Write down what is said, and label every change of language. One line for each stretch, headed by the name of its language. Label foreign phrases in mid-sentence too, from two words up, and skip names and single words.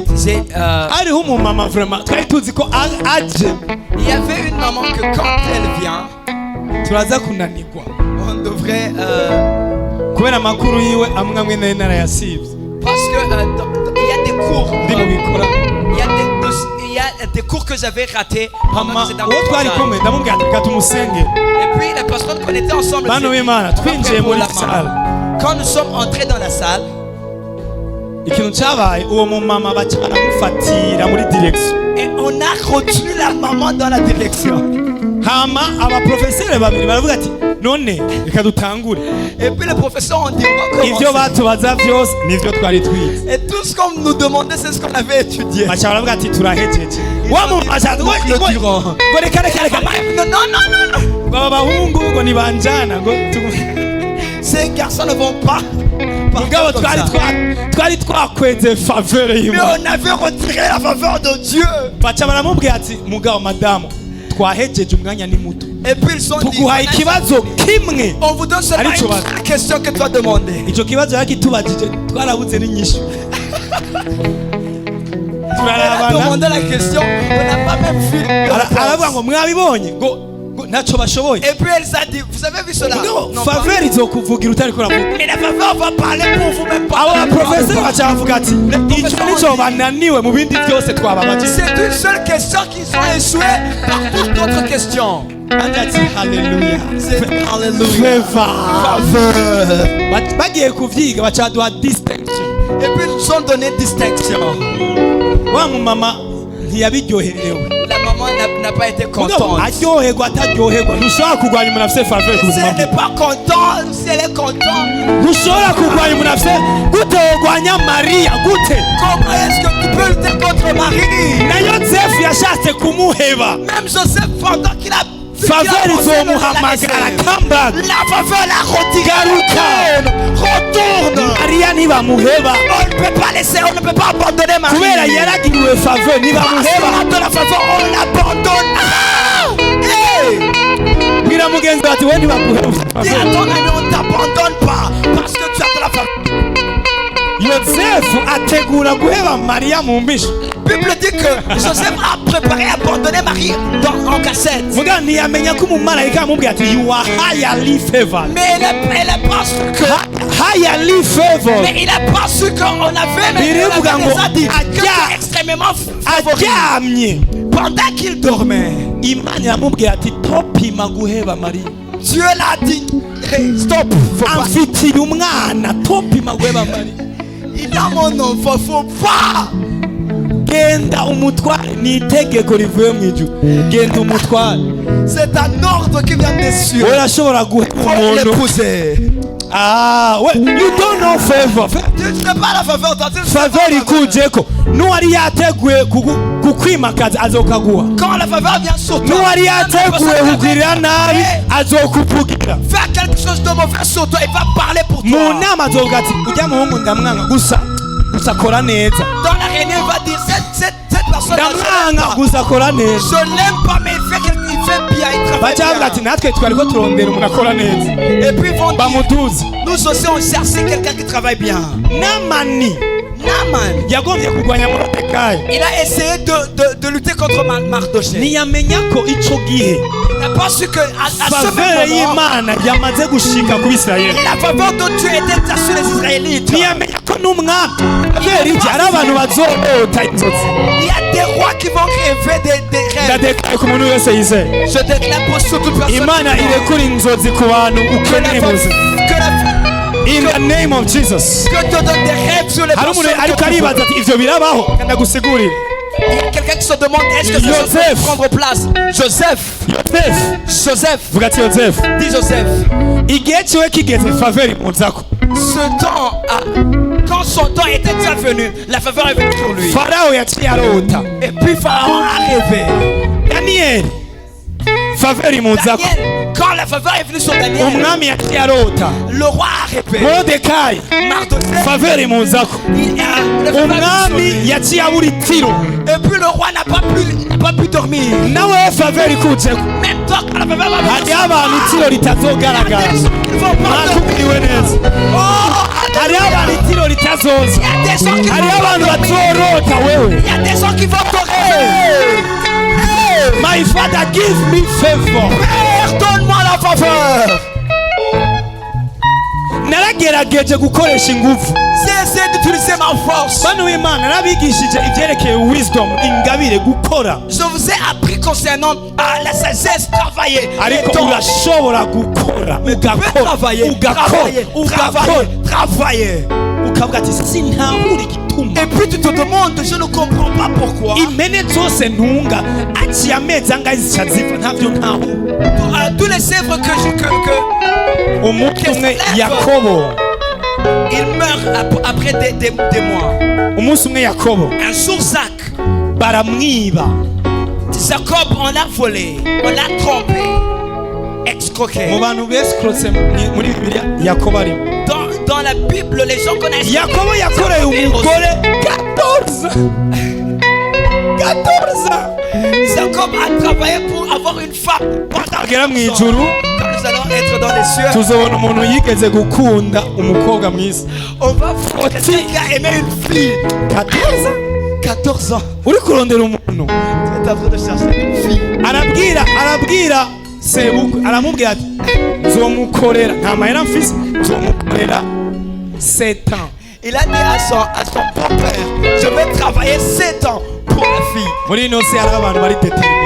Rundi: Hariho umumama vraiment twari tuzi ko aje
French: Il y avait une maman que quand elle vient,
Rundi: turaza kunanirwa
French: on devrait
Rundi: kubera amakuru yiwe amwe amwe nari narayasivye
French: parce que il y a des cours,
Rundi: ndi mu bikora.
French: il y a des cours que j'avais ratés pendant
Rundi: Hama
French: que j'étais dans
Rundi: uwo
French: le
Rundi: twari
French: croisade.
Rundi: kumwe ndamubwira ati reka tumusengere.
French: Et puis les personnes qu'on était ensemble,
Rundi: Bano b'Imana twinjiye muri salle,
French: quand nous sommes entrés dans la salle,
Rundi: ikintu cyabaye uwo mumama baca baramufatira muri direction.
French: et on a retenu la maman dans la direction.
Rundi: Hama abaprofeseri babiri baravuga ati none reka dutangure.
French: Et puis les professeurs ont dit on va
Rundi: Ivyo
French: commencer.
Rundi: batubaza vyose nivyo twari twize.
French: Et tout ce qu'on nous demandait, c'est ce qu'on avait étudié.
Rundi: Baca baravuga ati turahejeje. Wa mumama aca ngo
French: Clôturant.
Rundi: reka reka reka
French: Non, non, non, non.
Rundi: baba bahungu ngo nibanjana ngo
French: Ces garçons ne vont pas.
Rundi: mugabo
French: Comme ça.
Rundi: twari twakweze faveur
French: Mais
Rundi: y'Imana.
French: on avait retiré la faveur de Dieu.
Rundi: Baca baramubwira ati mugabo madamu twahejeje umwanya ni muto
French: Et puis ils sont dit,
Rundi: tuguhaye ikibazo kimwe.
French: on vous donne seulement Allez, tu vas. une seule question que tu as demandé.
Rundi: Ico kibazo yakitubajije twarabuze n'inyishu.
French: Elle a
Rundi: turarabana
French: demandé la question, on n'a pas même vu. de
Rundi: aravuga
French: réponse.
Rundi: ngo mwabibonye ngo ntacyo bashoboye.
French: Et puis elle s'est dit, vous avez vu cela?
Rundi: Mugabo
French: Non,
Rundi: faveur izokuvugira utariko uravuga.
French: mais la faveur va parler pour vous, même pas.
Rundi: abo baprofeseri baca bavuga ati icyo nico bananiwe mu bindi byose twababajije.
French: C'est une seule question qu'ils ont échoué par toutes d'autres questions.
Rundi: Kandi ati haleluya
French: C'est Alléluia. faveur.
Rundi: Bagiye kuvyiga baca baduha distinction.
French: Et puis ils nous ont donné distinction.
Rundi: Wa mumama ntiyabiryoherewe.
French: La maman n'a pas été
Rundi: Mugabo
French: contente.
Rundi: aryoherwa ataryoherwa ntushobora kurwanya umuntu afite faveur ku
French: Si
Rundi: buzima
French: elle
Rundi: bwe.
French: n'est pas contente, si elle est contente,
Rundi: Ntushobora kurwanya umuntu afite gute wogwanya Mariya gute
French: comment est-ce que tu peux lutter contre Marie?
Rundi: na Yosefu yashatse kumuheba.
French: Même Joseph, pendant qu'il a
Rundi: Faveur izomuhamagara comeback.
French: la faveur l'a retiré. Retourne.
Rundi: Mariya nibamuheba
French: On ne peut pas laisser, on ne peut pas abandonner Marie.
Rundi: kubera yaragiriwe faveur nibamuheba.
French: Parce de la faveur, on l'abandonne. Ah! Hey!
Rundi: Bwira mugenzi bati we nibaguheba
French: Dis à faveur. ton ami, on ne t'abandonne pas parce que tu as de la faveur.
Rundi: Yosefu ategura guheba Mariya mu mbisho.
French: La Bible dit que Joseph a préparé à abandonner Marie en cassette.
Rundi: Muga ntiyamenya ko umumarayika amubwira ati
English: you are highly favored.
French: Mais elle a pas su que.
English: Highly favored.
French: Mais il a pas su qu'on avait
Rundi: Birivuga ngo
French: déjà dit que tu
Rundi: ajya
French: es extrêmement favori.
Rundi: aryamye
French: Pendant qu'il dormait,
Rundi: Imana iramubwira ati topima guheba Mariya.
French: Dieu l'a dit.
English: Hey, stop.
French: Faut pas.
Rundi: Amfitiye umwana topima guheba Mariya.
French: Il a mon enfant, faut pas.
Rundi: Genda umutware ni itegeko rivuye mu ijuru. Genda umutware.
French: C'est un ordre qui vient des cieux.
Rundi: Urashobora guheba
French: Faut
Rundi: umuntu.
French: l'épouser.
English: Ah, we, you don't know favor.
French: Tu n'as pas la faveur, toi, tu ne sais pas
English: Favor
French: la faveur.
Rundi: ikujeko n'uwari yateguye kukwimakaza azokaguha.
French: Quand la faveur vient sur toi,
Rundi: N'uwari
French: la
Rundi: yateguye
French: personne
Rundi: kugirira nabi azokuvugira.
French: faire quelque chose de mauvais sur toi, il va parler pour
Rundi: Mu
French: toi.
Rundi: nama azovuga ati ujya muhungu ndamwanga gusa akora neza.
French: Dans la réunion, il va dire cette personne
Rundi: Ndamwanga gusa akora neza.
French: je l'aime pas, mais il fait bien, il travaille
Rundi: Baca bavuga ati
French: bien.
Rundi: natwe twariko turondera umuntu akora neza
French: Et puis ils vont dire,
Rundi: bamutuze.
French: nous aussi on cherche quelqu'un qui travaille bien.
Rundi: Namani
French: Naaman,
Rundi: yagombye kurwanya Moridekayi.
French: il a essayé de lutter contre Mardochée.
Rundi: ntiyamenya ko ico gihe
French: Il n'a pas su que à ce
Rundi: faveur
French: même moment,
Rundi: y'Imana yamaze gushika ku Bisirayeli.
French: la faveur de Dieu était déjà sur les Israélites.
Rundi: ntiyamenya ko n'umwami kubera iki ari abantu bazorota inzozi.
French: Il y a des rois qui vont rêver des rêves.
Rundi: ndadekaye ku muntu wese yizeye
French: Je déclare pour toute personne
Rundi: Imana irekura inzozi ku bantu ukeneye mu buzima.
English: In the name of Jesus.
French: que Dieu donne des rêves sur les
Rundi: hari
French: personnes.
Rundi: umuntu ariko aribaza ati ivyo birabaho ndagusigurira.
French: Il y a quelqu'un qui se demande est-ce que Joseph. ça peut prendre place. Joseph. Joseph.
Rundi: vuga ati Yozefu
French: Dis Joseph.
Rundi: igihe ciwe kigeze faveri muzako.
French: Ce temps, quand son temps était déjà venu, la faveur est venue sur lui.
Rundi: Farao yaciye arota.
French: Et puis Pharaon a rêvé.
Rundi: Daniel faveri muzako.
French: Daniel, quand la faveur est venue sur Daniel,
Rundi: umwami yaciye arota.
French: le roi a rêvé.
Rundi: Moridekayi
French: Mardochée,
Rundi: faveri muzako.
French: la faveur est venue sur
Rundi: umwami
French: lui.
Rundi: yaciye abura itiro.
French: Et puis le roi n'a pas pu dormir.
Rundi: nawe faveri kujeko.
French: Même toi, quand la faveur va venir,
Rundi: hariho abantu itiro ritazogaragara.
French: ils vont pas dormir.
Rundi: nakubwiwe neza.
French: Oh,
Rundi: hariho abantu itiro ritazoza.
French: il y a des gens qui
Rundi: hariho abantu
French: vont dormir.
Rundi: bazorota wewe.
French: Il y a des gens qui vont dormir.
English: My father give me favor.
French: Père, donne-moi la faveur.
Rundi: naragerageje gukoresha ingufu.
French: J'ai essayé d'utiliser ma force.
Rundi: bano w'Imana narabigishije ivyerekeye wisdom ingabire gukora.
French: Je vous ai appris concernant la sagesse, travailler.
Rundi: ariko
French: Et donc,
Rundi: urashobora gukora ugakora
French: travailler, travailler.
Rundi: ukavuga ati sintahura igituma
French: Et puis tu te demandes, je ne comprends pas pourquoi.
Rundi: impene zose ntunga aciye amezi angahe zica zipfa ntavyo ntahura.
French: Tous les sèvres que
Rundi: umunsi umwe Yakobo
French: il meurt après des mois.
Rundi: umunsi umwe Yakobo
French: Un jour,
Rundi: baramwiba.
French: Jacob, on l'a volé, on l'a trompé, escroqué.
Rundi: mu bantu bescrotse muri Bibiliya Yakobo arimo.
French: Dans la Bible, les gens connaissent.
Rundi: Yakobo yakoreye umugore
French: 14 ans. Jacob a travaillé pour avoir une femme.
Rundi: agera mu ijuru
French: Quand nous allons être dans les cieux,
Rundi: tuzobona umuntu yigeze gukunda umukobwa mwiza.
French: on va voir quelqu'un qui a aimé une fille. 14 ans.
Rundi: uri kurondera umuntu
French: Tu es en train de chercher une fille.
Rundi: arabwira sebukwe aramubwira ati nzomukorera nta mahera mfise nzomukorera
French: 7 ans. Il a dit à son beau-père, je vais travailler 7 ans pour la fille.
Rundi: muri ino si hari abantu bari determine.